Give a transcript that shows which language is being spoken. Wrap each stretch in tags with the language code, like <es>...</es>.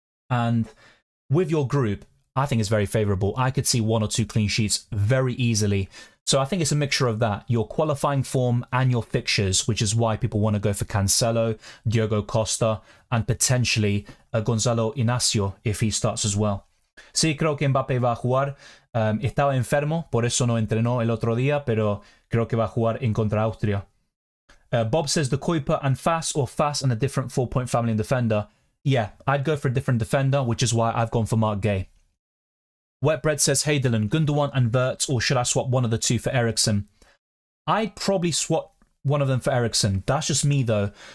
<en>And with your group, I think it's very favourable. I could see 1 or 2 clean sheets very easily. So I think it's a mixture of that, your qualifying form and your fixtures, which is why people want to go for Cancelo, Diogo Costa, and potentially Gonzalo Inacio if he starts as well.</en> <es>Sí, creo que Mbappé va a jugar. Estaba enfermo, por eso no entrenó el otro día, pero creo que va a jugar en contra Austria.</es> <en>Bob says the Goalkeeper and Faes, or Faes and a different 4.5 million defender. Yeah, I'd go for a different defender, which is why I've gone for Mark Gay. Wetbread says, hey Dylan, Gundogan and Wirtz, or should I swap one of the 2 for Eriksen? I'd probably swap one of them for Eriksen. That's just me though.</en>